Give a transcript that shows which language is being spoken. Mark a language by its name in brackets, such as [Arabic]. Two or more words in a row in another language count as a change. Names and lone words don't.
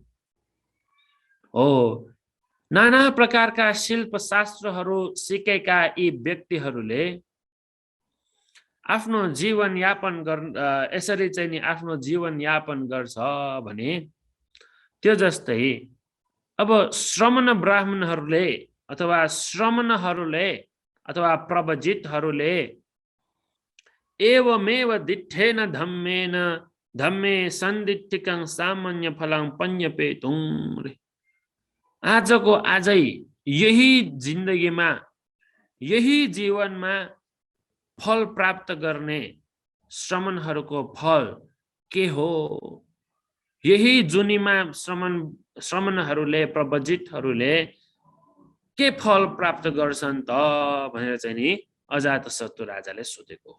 [Nepali] नाना प्रकारका शिल्प शास्त्रहरू सिकेका यी व्यक्तिहरूले आफ्नो जीवन यापन यसरी चाहिँ नि आफ्नो जीवन यापन गर्छ भने त्यो जस्तै अब श्रमण ब्राह्मणहरूले अथवा प्रवजितहरूले [Pali] एवमेव दिठेन धम्मे सन्दिट्टिकं सामान्य फलं पञ्यपेतुं। [Nepali] आजको आजै यही जिन्दगीमा यही जीवनमा फल प्राप्त गर्ने श्रमणहरूको फल के हो? यही जुनीमा श्रमणहरूले प्रवजितहरूले के फल प्राप्त गर्छन् त भनेर चाहिँ नि अजातशत्रु राजाले सोधेको हो।